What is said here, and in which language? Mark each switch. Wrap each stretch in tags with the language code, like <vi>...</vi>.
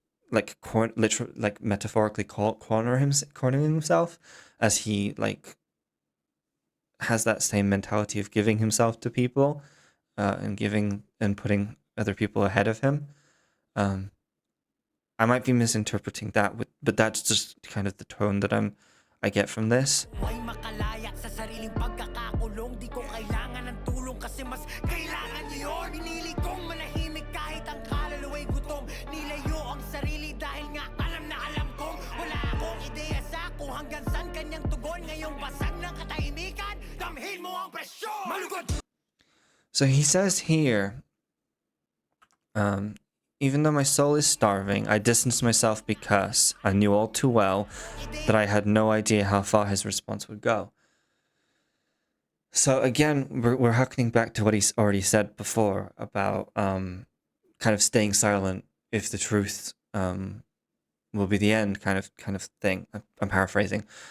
<en>literally, like metaphorically cornering himself, as he like has that same mentality of giving himself to people, and giving and putting other people ahead of him. Um, I might be misinterpreting that, but that's just kind of the tone that I get from this.</en> <tl>Huwag makalaya sa sariling pagkakakulong. Di ko kailangan ng tulong kasi mas kailangan niyo yun. Pinili kong manahimik kahit ang kaluluwa'y gutom. Nilayo ang sarili dahil nga alam na alam kong wala akong ideya sa kung hanggang saan kanyang tugon. Ngayong basag ng katahimikan, damhin mo ang presyon. Malugod!</tl> <en>So he says here, even though my soul is starving, I distanced myself because I knew all too well that I had no idea how far his response would go. So again, we're harkening back to what he's already said before about kind of staying silent if the truth will be the end, kind of thing. I'm paraphrasing.</en>